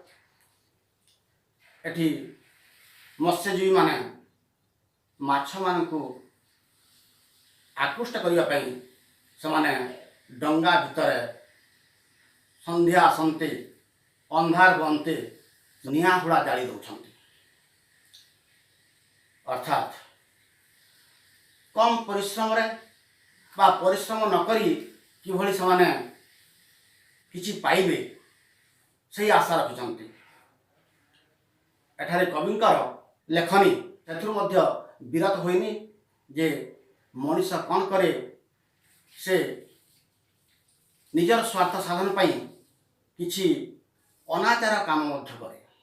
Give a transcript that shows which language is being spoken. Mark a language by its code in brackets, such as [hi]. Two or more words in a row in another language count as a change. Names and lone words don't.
[or] ଏଠି ମତ୍ସ୍ୟଜୀବୀମାନେ ମାଛମାନଙ୍କୁ ଆକୃଷ୍ଟ କରିବା ପାଇଁ ସେମାନେ ଡଙ୍ଗା ଭିତରେ ସନ୍ଧ୍ୟା ଆସନ୍ତେ ଅନ୍ଧାର ହୁଅନ୍ତେ ନିଆଁ ହୁଳା ଜାଳି ଦେଉଛନ୍ତି। ଅର୍ଥାତ୍ କମ ପରିଶ୍ରମ ରେ ବା ପରିଶ୍ରମ ନ କରି କିଭଳି ସେମାନେ କିଛି ପାଇବେ ସେହି ଆଶା ରଖିଛନ୍ତି। ଏଠାରେ କବିଙ୍କର ଲେଖନୀ ସେଥିରୁ ମଧ୍ୟ ବିରତ ହୋଇନି ଯେ ମଣିଷ କ'ଣ କରେ, ସେ ନିଜର ସ୍ୱାର୍ଥ ସାଧନ ପାଇଁ କିଛି ଅନାଚାର କାମ ମଧ୍ୟ କରେ।